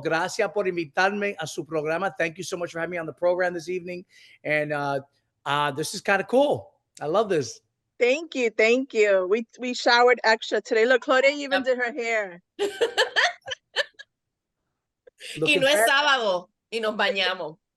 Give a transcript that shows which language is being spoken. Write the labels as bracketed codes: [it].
[es] Gracias por invitarme a su programa. [en] Thank you so much for having me on the program this evening. And this is kind of cool. I love this. Thank you. Thank you. We showered extra today. Look, Claudia even did her hair. [es] Y no es sábado y nos bañamos.